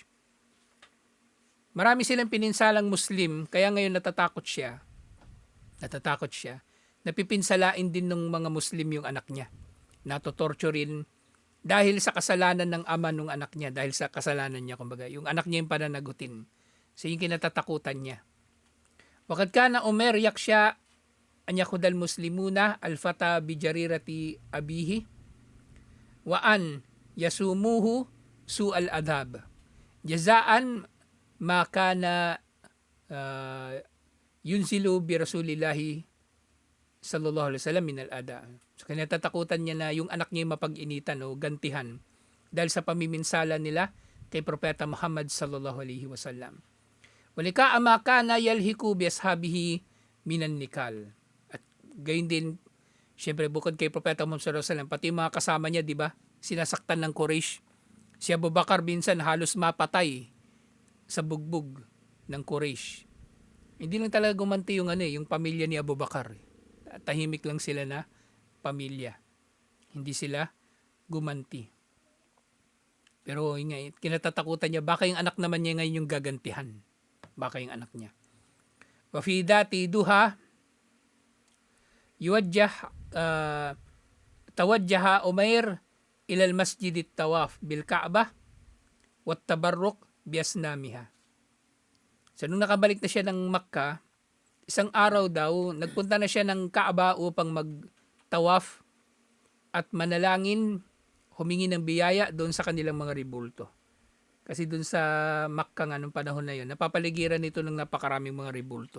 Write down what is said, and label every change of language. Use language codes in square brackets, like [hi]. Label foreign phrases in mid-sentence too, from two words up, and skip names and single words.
[tl] Marami silang pininsalang Muslim, kaya ngayon natatakot siya. Napipinsalain din ng mga Muslim yung anak niya. Natotorturin dahil sa kasalanan ng ama ng anak niya, dahil sa kasalanan niya, kumbaga, yung anak niya yung pananagutin. So yung kinatatakutan niya. [ar] وقد كان عمير يخشى أن يأخذ المسلمون الفتى بجريرة أبيه وأن يسوموه سوء العذاب جزاء ما كان ينزل برسول الله صلى الله عليه وسلم من الأذى. [tl] So kinatatakutan niya na yung anak niya yung mapag-initan o gantihan dahil sa pamiminsala nila kay Propeta Muhammad [ar] صلى الله عليه وسلم. ولما كان يلحق بأصحابه من النكال. [tl] At gayon din, syempre bukod kay Propeta Muhammad [ar] صلى الله عليه وسلم, [tl] pati yung mga kasama niya, di ba? Sinasaktan ng Quraysh. Si Abu Bakar minsan halos mapatay sa bugbog ng Quraysh. Hindi lang talaga gumanti yung yung pamilya ni Abu Bakar. Tahimik lang sila na pamilya. Hindi sila gumanti. Pero kinatatakutan niya, baka yung anak naman niya ngayon yung gagantihan. Baka yung anak niya. [ar] وفي ذات ضحى توجه عمير إلى المسجد للطواف بالكعبة والتبرك بأصنامها. [tl] So nung nakabalik na siya ng Makkah, isang araw daw nagpunta na siya ng Kaaba upang mag-tawaf at manalangin, humingi ng biyaya doon sa kanilang mga ribulto. Kasi doon sa Makkah nga nung panahon na yun, napapaligiran nito ng napakaraming mga ribulto.